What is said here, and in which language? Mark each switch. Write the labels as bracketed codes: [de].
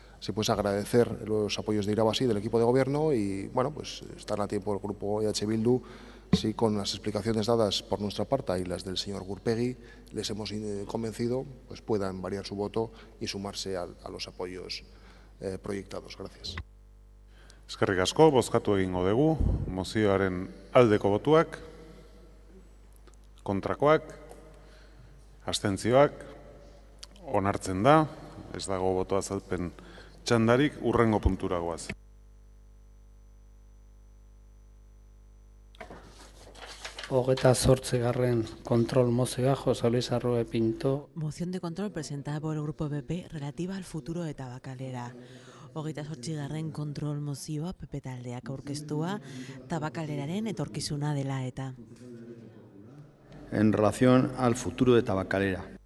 [es] Así pues, agradecer los apoyos de Irabasí del equipo de gobierno y, bueno, pues están a tiempo el grupo EH Bildu, si con las explicaciones dadas por nuestra parte y las del señor Gurpegui les hemos convencido, pues puedan variar su voto y sumarse a los apoyos proyectados. Gracias. [eu] Eskerrik asko, bozkatu egingo dugu, mozioaren aldeko botuak, kontrakoak, abstentzioak, onartzen da, ez dago boto azalpen txandarik, hurrengo puntura goaz. Hogeita zortzigarren kontrol mozioa, José Luis Arroe Pinto. [es] Moción de control presentada por el Grupo PP relativa al futuro de Tabakalera. [eu] Hogeita zortzigarren kontrol mozioa PP taldeak aurkeztua Tabakaleraren etorkizuna dela eta. [es] En relación al futuro de Tabakalera.